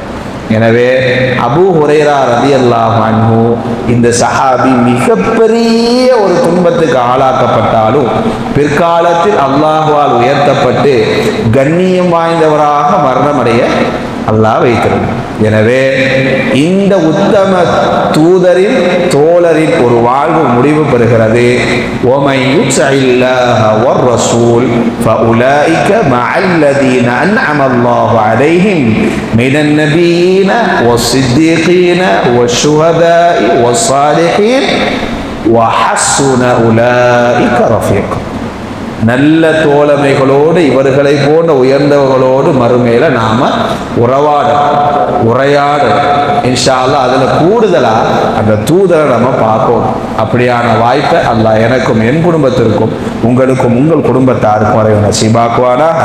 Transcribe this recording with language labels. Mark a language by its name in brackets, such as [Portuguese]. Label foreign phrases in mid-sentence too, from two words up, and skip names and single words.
[Tamil] எனவே அபூ ஹுரைரா [Arabic] رضي الله عنه [Tamil] இந்த சஹாபி மிகப்பெரிய ஒரு துன்பத்துக்கு ஆளாக்கப்பட்டாலும் பிற்காலத்தில் அல்லாஹ்வால் உயர்த்தப்பட்டு கண்ணியம் வாய்ந்தவராக மரணமடைய அல்லாஹ் வைத்திருக்கிறார். எனவே இந்த உத்தம தூதரின் தோழரின் ஒரு வாழ்வு முடிவு பெறுகிறது. [Arabic] وَمَن يُطِعِ اللَّهَ وَالرَّسُولَ فَأُولَٰئِكَ مَعَ الَّذِينَ أَنْعَمَ اللَّهُ عَلَيْهِمْ مِنَ النَّبِيِّينَ وَالصِّدِّيقِينَ وَالشُّهَدَاءِ وَالصَّالِحِينَ وَحَسُنَ أُولَٰئِكَ رَفِيقًا. [Tamil] நல்ல தோழமைகளோடு இவர்களை போன்ற உயர்ந்தவர்களோடு மறுமையில நாம உரையாட [Arabic] إن شاء الله. [Tamil] அதுல கூடுதலா அந்த தூதரை நம்ம பார்க்கணும். அப்படியான வாய்ப்பை அல்லாஹ் எனக்கும் என் குடும்பத்திற்கும் உங்களுக்கும் உங்கள் குடும்பத்தாருக்கும் வரை நசீபாக்குவானா.